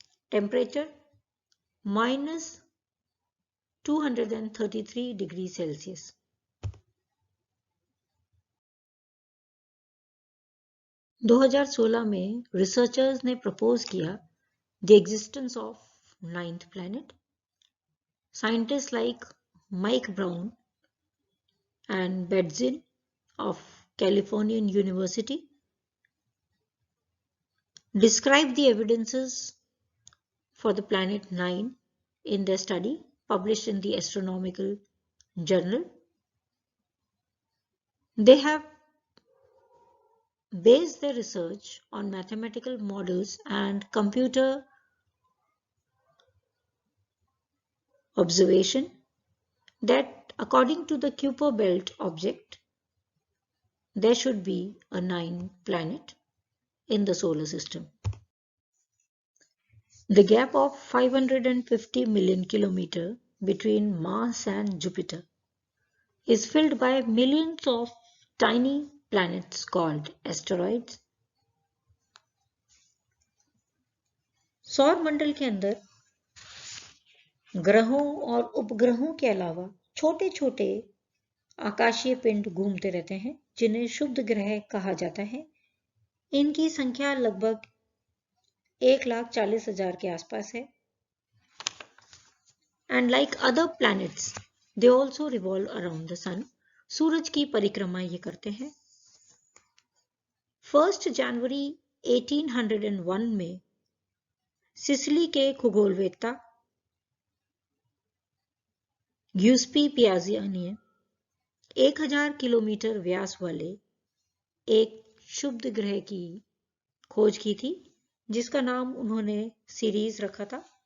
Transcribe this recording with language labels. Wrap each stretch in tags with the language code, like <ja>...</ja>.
<hi>Temperature -233 degree Celsius. दो 2016 में researchers ने प्रपोज किया</hi> <en>The existence of 9th planet. Scientists like Mike Brown and Bedzin of Californian University described the evidences for the planet 9 in their study published in the Astronomical Journal. They have based their research on mathematical models and computer observation that according to the Kuiper belt object, there should be a 9th planet in the solar system. The gap of 550 million kilometers between Mars and Jupiter is filled by millions of tiny planets called asteroids.</en> <hi>सौर मंडल के अंदर ग्रहों और उपग्रहों के अलावा छोटे छोटे आकाशीय पिंड घूमते रहते हैं जिन्हें क्षुब्ध ग्रह कहा जाता है। इनकी संख्या लगभग 1,40,000 के आसपास है।</hi> <en>And like other planets, they also revolve around the sun.</en> <hi>सूरज की परिक्रमा ये करते हैं। 1 जनवरी 1801 में सिसिली के खगोलवेत्ता ग्यूस्पी पियाज़ियानी ने 1000 किलोमीटर व्यास वाले एक क्षुब्ध ग्रह की खोज की थी, जिसका नाम उन्होंने सीरीज रखा था।</hi>